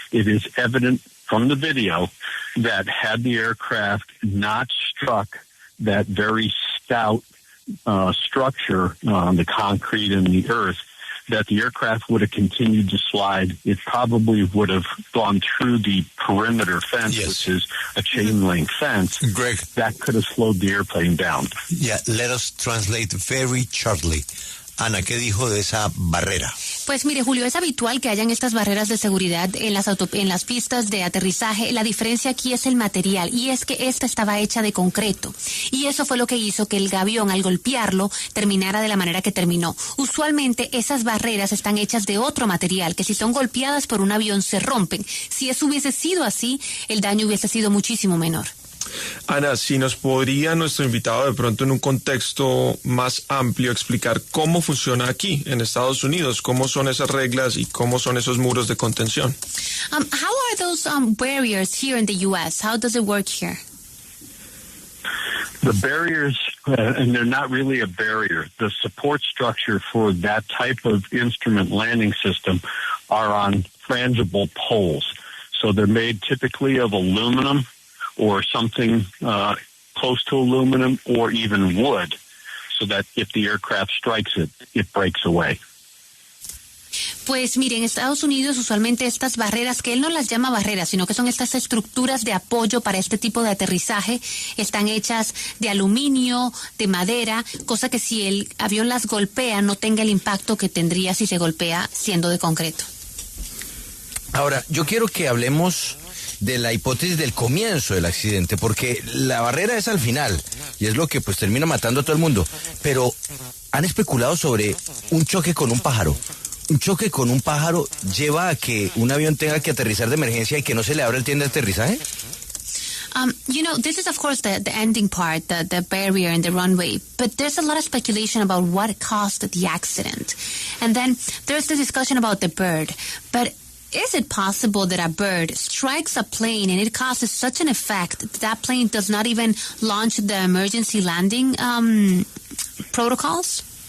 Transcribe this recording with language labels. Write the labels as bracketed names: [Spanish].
[English] It is evident from the video that had the aircraft not struck that very stout structure, the concrete and the earth, that the aircraft would have continued to slide. It probably would have gone through the perimeter fence, yes, which is a chain link fence. Greg, that could have slowed the airplane down. Yeah, let us translate very shortly. [Spanish] Ana, ¿qué dijo de esa barrera? Pues mire, Julio, es habitual que hayan estas barreras de seguridad en las pistas de aterrizaje. La diferencia aquí es el material, y es que esta estaba hecha de concreto. Y eso fue lo que hizo que el avión, al golpearlo, terminara de la manera que terminó. Usualmente esas barreras están hechas de otro material, que si son golpeadas por un avión se rompen. Si eso hubiese sido así, el daño hubiese sido muchísimo menor. Ana, si nos podría nuestro invitado de pronto en un contexto más amplio explicar cómo funciona aquí en Estados Unidos, cómo son esas reglas y cómo son esos muros de contención. [English] How are those barriers here in the U.S.? How does it work here? The barriers, and they're not really a barrier, the support structure for that type of instrument landing system are on frangible poles. So they're made typically of aluminum or something close to aluminum or even wood, so that if the aircraft strikes it, it breaks away. [Spanish] Pues mire, en Estados Unidos usualmente estas barreras, que él no las llama barreras, sino que son estas estructuras de apoyo para este tipo de aterrizaje, están hechas de aluminio, de madera, cosa que si el avión las golpea no tenga el impacto que tendría si se golpea siendo de concreto. Ahora, yo quiero que hablemos de la hipótesis del comienzo del accidente, porque la barrera es al final y es lo que pues termina matando a todo el mundo, pero han especulado sobre un choque con un pájaro. Un choque con un pájaro lleva a que un avión tenga que aterrizar de emergencia y que no se le abra el tren de aterrizaje. [English] You know, this is of course the ending part, the barrier in the runway, but there's a lot of speculation about what caused the accident. And then there's the discussion about the bird, but is it possible that a bird strikes a plane and it causes such an effect that plane does not even launch the emergency landing protocols?